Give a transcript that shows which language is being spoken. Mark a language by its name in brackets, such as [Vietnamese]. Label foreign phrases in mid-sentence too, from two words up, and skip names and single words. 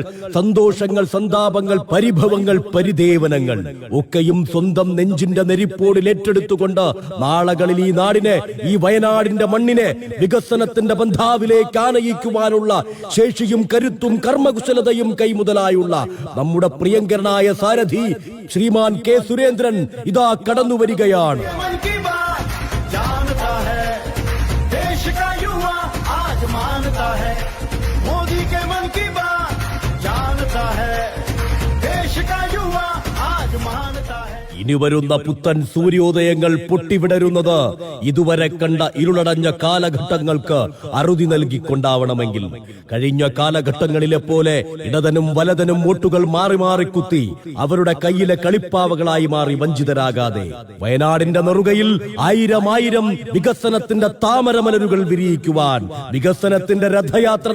[Malayalam] സന്തോഷങ്ങൾ, സന്താപങ്ങൾ, പരിഭവങ്ങൾ, പരിദേവനങ്ങൾ ഒക്കെയും സ്വന്തം നെഞ്ചിന്റെ നെരിപ്പോടിൽ ഏറ്റെടുത്തുകൊണ്ട് നാളകളിൽ ഈ നാടിനെ, ഈ വയനാടിന്റെ മണ്ണിനെ വികസനത്തിന്റെ ബന്ധാവിലേക്ക് ആനയിക്കുവാനുള്ള ശേഷിയും കരുത്തും കർമ്മകുശലതയും കൈമുതലായുള്ള നമ്മുടെ പ്രിയങ്കരനായ സാരഥി ശ്രീമാൻ കെ സുരേന്ദ്രൻ ഇതാ കടന്നു വരികയാണ്. [Hindi] मन की बात जानता है, देश का युवा आज मानता है. मोदी के मन की बात जानता है, देश का युवा आज मानता है. [Malayalam] ഇനി വരുന്ന പുത്തൻ സൂര്യോദയങ്ങൾ പൊട്ടിവിടരുന്നത് ഇതുവരെ കണ്ട ഇരുളടഞ്ഞ കാലഘട്ടങ്ങൾക്ക് അറുതി നൽകിക്കൊണ്ടാവണമെങ്കിൽ കഴിഞ്ഞ കാലഘട്ടങ്ങളിലെ പോലെ ഇടതനും വലതനും വോട്ടുകൾ മാറി മാറി കുത്തി അവരുടെ കയ്യിലെ കളിപ്പാവകളായി മാറി വഞ്ചിതരാകാതെ വയനാടിന്റെ നെറുകയിൽ ആയിരം വികസനത്തിന്റെ താമരമലരുകൾ വിരിയിക്കുവാൻ, വികസനത്തിന്റെ രഥയാത്ര